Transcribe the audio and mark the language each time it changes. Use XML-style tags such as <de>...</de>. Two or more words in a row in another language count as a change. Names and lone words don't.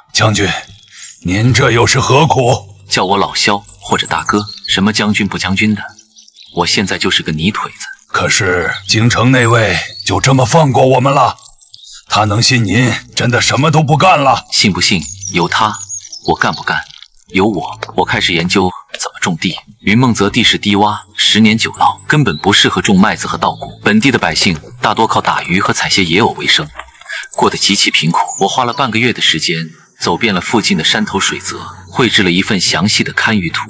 <zh>将軍，您這又是何苦？叫我老蕭或者大哥，什麼将軍不将軍的，我現在就是個泥腿子。可是京城那位就這麼放過我們了？他能信您真的什麼都不幹了？信不信由他，我幹不幹有我開始研究怎麼種地。雲夢澤地勢低窪，10年久澇，根本不適合種麥子和稻穀。本地的百姓大多靠打魚和採些野藕為生，過得極其貧苦。我花了半個月的時間，走遍了附近的山頭水澤，繪製了一份詳細的堪輿圖。</zh>